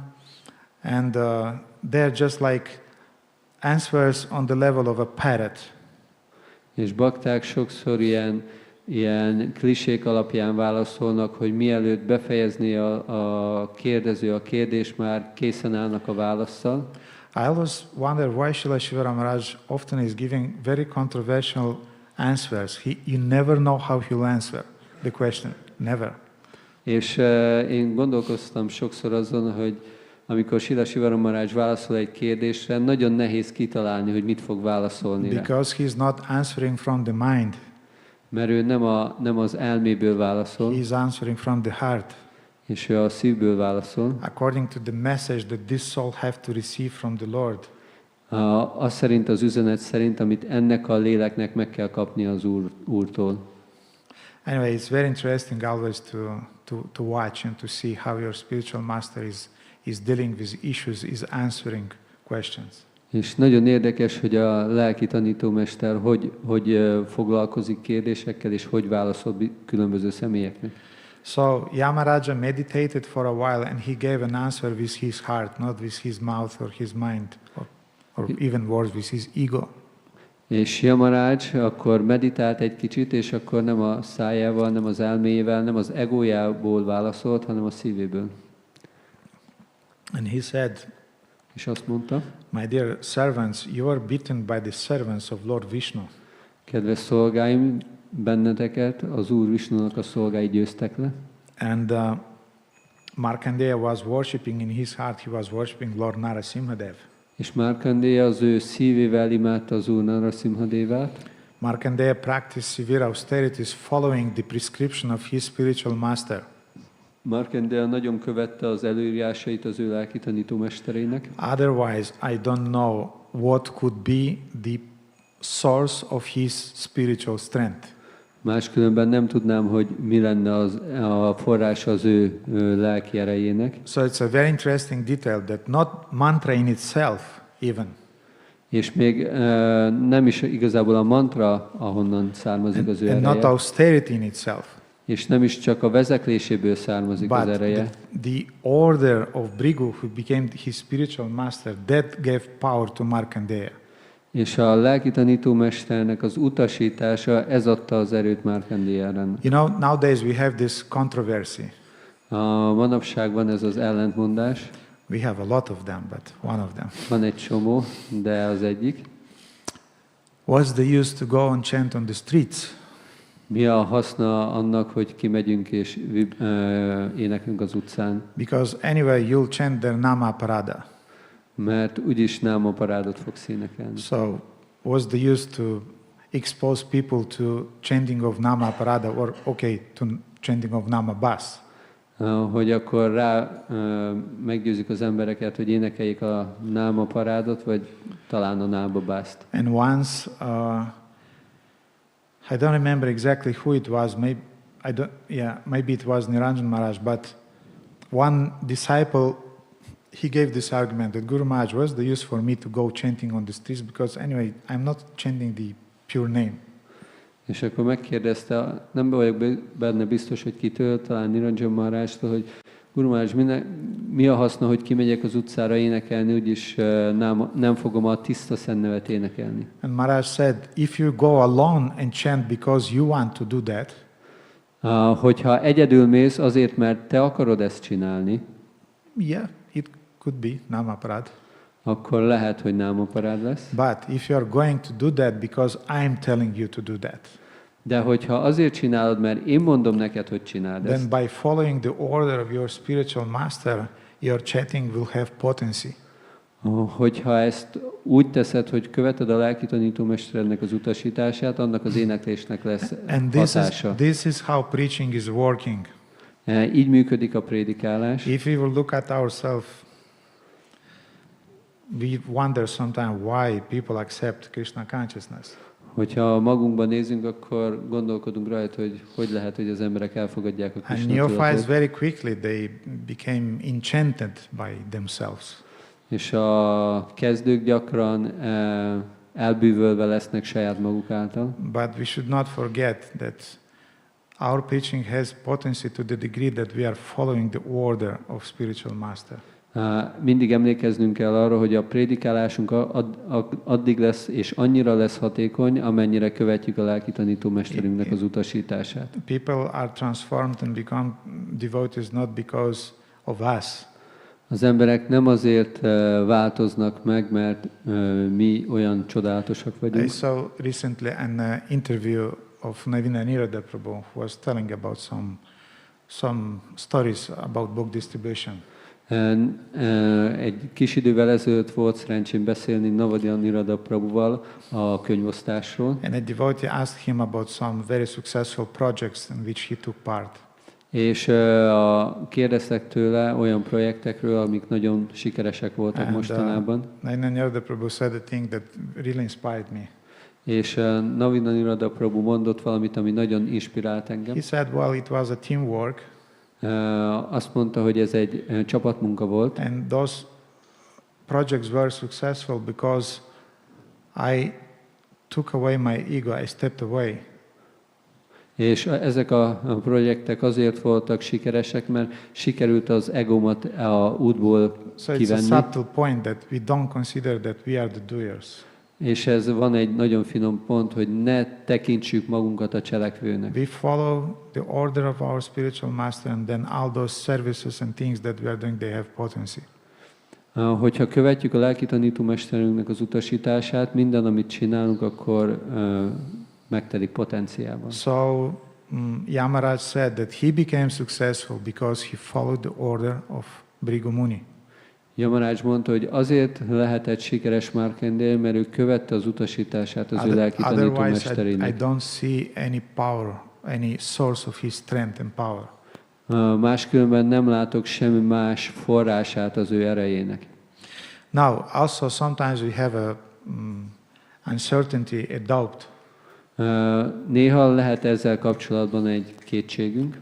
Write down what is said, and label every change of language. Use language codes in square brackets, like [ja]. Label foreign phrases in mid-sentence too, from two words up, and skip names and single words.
[en] And they're just like answers on the level of a parrot. [hu] És bakták sokszor ilyen klisék alapján válaszolnak, hogy mielőtt befejezni a kérdező a kérdést, már készen állnak a válasszal. [en] I always wonder why Śrīla Yamaraj often is giving very controversial answers. You never know how he'll answer the question. Never. [hu] És én gondolkoztam sokszor azon, hogy amikor Śrīla Yamaraj válaszol egy kérdésre, nagyon nehéz kitalálni, hogy mit fog válaszolni rá. [en] Because he's not answering from the mind. [hu] Mert ő nem az elméből válaszol. [en] He's answering from the heart. [hu] És ő a szívből válaszol. [en] According to the message that this soul have to receive from the Lord. [hu] Az szerint, az üzenet szerint, amit ennek a léleknek meg kell kapni az Úrtól. [en] Anyway, it's very interesting always to watch and to see how your spiritual master is dealing with issues, is answering questions. [hu] És nagyon érdekes, hogy a lelki tanítómester hogy foglalkozik kérdésekkel, és hogy válaszol különböző személyeknek. [en] So Yamaraja meditated for a while and he gave an answer with his heart, not with his mouth or his mind, or even worse, with his ego. [hu] És Yamaraj akkor meditált egy kicsit, és akkor nem a szájával, nem az elméjével, nem az egójából válaszolt, hanem a szívéből. [en] And he said, [hu] és azt mondta, [en] my dear servants, you are beaten by the servants of Lord Vishnu. [hu] Kedves szolgáim, benneteket az Úr Vishnunak a szolgái győztek le. [en] And Markandeya was worshipping in his heart, he was worshipping Lord Narasimha. [hu] És Markandeya az ő szívével imádta az Úr Narasimha Devát. [en] Markandeya practiced severe austerities following the prescription of his spiritual master. [hu] Markandeya nagyon követte az előírásait az ő lelki tanítómesterének. [en] Otherwise, I don't know what could be the source of his spiritual strength. [hu] Máskülönben nem tudnám, hogy mi lenne a forrása az ő lelki erejének. [en] So it's a very interesting detail that not mantra in itself even. [hu] És még nem is igazából a mantra, ahonnan származik az ő ereje. [en] And not austerity in itself. [hu] És nem is csak a vezekléséből származik az ereje. [en] The order of Bhrigu, who became his spiritual master, that gave power to Markandeya. [hu] És a lelki tanítómesternek az utasítása, ez adta az erőt Markandeyára. [en] You know, nowadays we have this controversy. [hu] A manapság van ez az ellentmondás. [en] We have a lot of them, but one of them. [hu] Van egy csomó, de az egyik. [en] What's the use to go and chant on the streets? [hu] Mi a haszna annak, hogy kimegyünk és éneklünk az utcán? [en] Because anyway you'll chant their [sa] nama parada. [hu] Mert úgyis [sa] náma parádot [hu] fogsz énekelni. [en] So, what's the use to expose people to chanting of [sa] nama parada, [en] or to chanting of [sa] nama bas? [hu] Hogy akkor meggyőzik az embereket, hogy énekeljék a [sa] náma parádot, [hu] vagy talán a [sa] náma bast. [en] And once, I don't remember exactly who it was. Maybe it was Niranjan Maharaj, but one disciple, he gave this argument that Guru Maharaj, what's the use for me to go chanting on the streets, because anyway I'm not chanting the pure name. [hu] És akkor megkérdezte, nem vagyok benne biztos, hogy kitől, talán Niranjan Maharajtól, hogy Guru Maharaj, mi a haszna, hogy kimegyek az utcára énekelni, úgyis nem fogom a tiszta szentnevet énekelni. [en] And Maharaj said, if you go alone and chant because you want to do that, [hu] hogyha egyedül mész azért, mert te akarod ezt csinálni, [en] yeah, it could be namaparad. [hu] Akkor lehet, hogy námaparád lesz. [en] But if you are going to do that because I'm telling you to do that, [hu] de hogyha azért csinálod, mert én mondom neked, hogy csináld ezt, [en] then by following the order of your spiritual master, your chanting will have potency. [hu] Hogyha ezt úgy teszed, hogy követed a lelki tanítómesterednek az utasítását, annak az éneklésnek lesz hatása. [en] This is how preaching is working. [hu] Így működik a prédikálás. [en] If we will look at ourselves, we wonder sometimes why people accept Krishna consciousness. [hu] Hogyha magunkban nézünk, akkor gondolkodunk rajta, hogy lehet, hogy az emberek elfogadják a Krishna tudatot. [en] And neophytes very quickly they became enchanted by themselves. [hu] És a kezdők gyakran elbűvölve lesznek saját maguk által. [en] But we should not forget that our preaching has potency to the degree that we are following the order of spiritual master. [hu] Mindig emlékeznünk kell arra, hogy a prédikálásunk addig lesz és annyira lesz hatékony, amennyire követjük a lelki tanítómesterünknek az utasítását. [en] People are transformed and become devotees not because of us. [hu] Az emberek nem azért változnak meg, mert mi olyan csodálatosak [en] I [hu] vagyunk. [en] saw recently an interview of Narasimha Prabhu, who was telling about some stories about book distribution. [hu] Egy kis idővel ezelőtt volt szerencsém beszélni Narasimha Prabhuval a könyvosztásról. [en] And a devotee asked him about some very successful projects in which he took part. [hu] És kérdeztek tőle olyan projektekről, amik nagyon sikeresek voltak mostanában. [en] Narasimha Prabhu said a thing that really inspired me. [hu] És Narasimha Prabhu mondott valamit, ami nagyon inspirált engem. [en] He said, well, it was a teamwork. [hu] Azt mondta, hogy ez egy csapatmunka volt. [en] And those projects were successful because I took away my ego, I stepped away. [hu] És ezek a projektek azért voltak sikeresek, mert sikerült az egómat a útból kivenni. [en] So it's a subtle point that we don't consider that we are the doers. [hu] És ez van egy nagyon finom pont, hogy ne tekintsük magunkat a cselekvőnek. [en] We follow the order of our spiritual master, and then all those services and things that we are doing, they have potency. [hu] Hogyha követjük a lelki tanítómesterünknek az utasítását, minden, amit csinálunk, akkor megtelik potenciálban. [en] So Yamaraj said that he became successful because he followed the order of Bhrigu Muni. [hu] Yamaraj mondta, hogy azért lehetett sikeres Markandeya, mert ő követte az utasítását az ő lelki tanítómesterének. [en] I don't see any power, any source of his strength and power. [hu] Máskülönben nem látok semmi más forrását az ő erejének. [en] Now, also sometimes we have a uncertainty, a doubt. [hu] Néha lehet ezzel kapcsolatban egy kétségünk.